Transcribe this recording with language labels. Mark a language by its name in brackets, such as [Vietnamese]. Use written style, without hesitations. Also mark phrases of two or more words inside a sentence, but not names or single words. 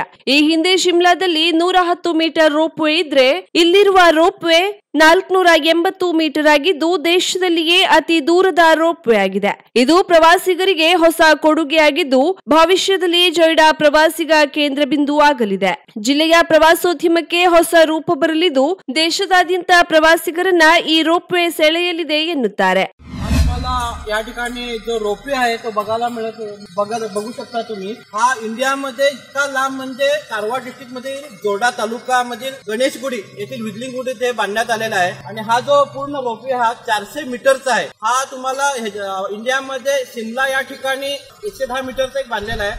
[Kannada] ಈ ಹಿಂದೆ ಶಿಮ್ಲಾದಲ್ಲಿ 110 ಮೀಟರ್ ರೋಪ್ವೇ ಇದ್ರೆ ಇಲ್ಲಿರುವ ರೋಪ್ವೇ 480 ಮೀಟರ್ ಆಗಿದ್ದು ದೇಶದಲ್ಲಿಯೇ ಅತಿ ದೂರದ ರೋಪ್ವೇ ಆಗಿದೆ. ಇದು ಪ್ರವಾಸಿಗರಿಗೆ ಹೊಸ ಕೊಡುಗೆಯಾಗಿದ್ದು ಭವಿಷ್ಯದಲ್ಲಿ ಜೊಯ್ಡಾ ಪ್ರವಾಸಿಗ ಕೇಂದ್ರ ಬಿಂದು ಆಗಲಿದೆ. ಜಿಲ್ಲೆಯ ಪ್ರವಾಸೋದ್ಯಮಕ್ಕೆ ಹೊಸ ರೂಪ ಬರಲಿದ್ದು ದೇಶದಾದ್ಯಂತ ಪ್ರವಾಸಿಗರನ್ನ ಈ ರೋಪ್ವೇ ಸೆಳೆಯಲಿದೆ ಎನ್ನುತ್ತಾರೆ. [Marathi] या ठिकाणी जो रोपवे आहे तो बघू शकता तुम्ही. हा इंडियामध्ये इतका लांब म्हणजे कारवार डिस्ट्रिक्ट मध्ये जोडा तालुक्यामधील गणेशगुडी येथील विजलिंग वुड इथे बांधण्यात आलेला आहे आणि हा जो पूर्ण रोपवे हा 400 मीटरचा आहे. हा तुम्हाला इंडियामध्ये शिमला या ठिकाणी 110 मीटरचा एक बांधलेला आहे.